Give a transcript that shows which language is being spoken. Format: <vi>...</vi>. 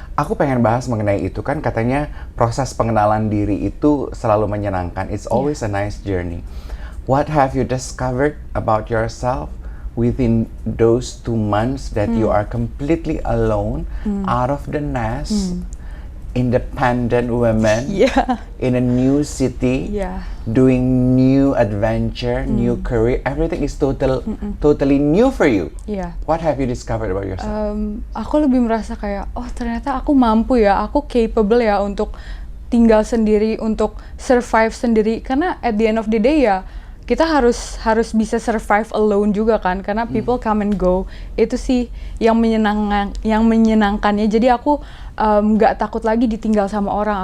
<id>Aku pengen bahas mengenai itu, kan katanya proses pengenalan diri itu selalu menyenangkan.</id> <en>It's always a nice journey. What have you discovered about yourself within those 2 months that you are completely alone, out of the nest, independent woman, in a new city, doing new adventure, new career, everything is totally new for you. What have you discovered about yourself?</en> <id>Aku lebih merasa kayak, oh ternyata aku mampu ya, aku capable ya untuk tinggal sendiri, untuk survive sendiri. Karena</id> <en>at the end of the day ya,</en> <id>kita harus bisa</id> <en>survive alone</en> <id>juga kan, karena</id> <en>people come and go.</en> <id>Itu sih yang menyenangkannya. Jadi aku nggak takut lagi ditinggal sama orang.</id>